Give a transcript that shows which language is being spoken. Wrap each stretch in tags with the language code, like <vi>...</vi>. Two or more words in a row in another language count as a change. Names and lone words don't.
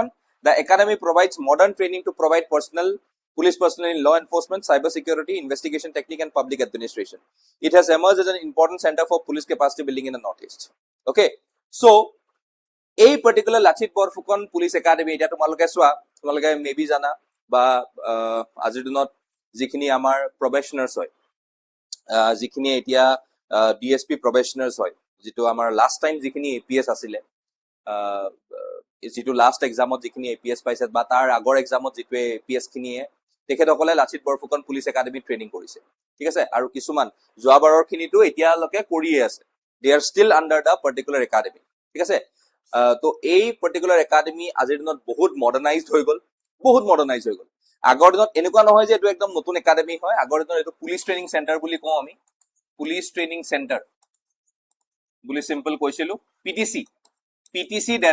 <en>The academy provides modern training to provide police personnel in law enforcement, cyber security, investigation technique and public administration. It has emerged as an important center for police capacity building in the northeast. Okay, so a particular</en> <as>Lachit Barphukan Police Academy এইটো তোমালোকে maybe জানা বা আজিৰ দিনত যিখিনি আমাৰ probationers হয় যিখিনি এতিয়া DSP probationers হয় যিটো আমাৰ</as> <en>last time</en> <as>যিখিনি APS আছিলে যেটো</as> <en>last examত</en> <as>যিখিনি APS পাইছে বা তাৰ আগৰ এক্সামত যেটো APS খিনিয়ে তেখেতসকলে লাচিত বৰফুকন পুলিচ একাডেমি ট্ৰেইনিং কৰিছে ঠিক আছে আৰু কিছুমান যোৱাবাৰৰ খিনিটো এতিয়ালৈকে কৰিয়ে আছে</as> <en>they are still under the particular academy</en> <as>ঠিক আছে তো এই</as> <en>particular academy</en> <as>আজিৰ দিনত বহুত মডাৰ্নাইজড হৈ গল আগৰ দিনত এনেকুৱা নহয় যে এটো একদম নতুন একাডেমি হয় আগৰ দিনত এটো</as> <en>police training centre</en> <as>বুলি কওঁ আমি</as> <en>police training centre</en> <as>বুলি সিম্পল কৈছিলো PTC</as>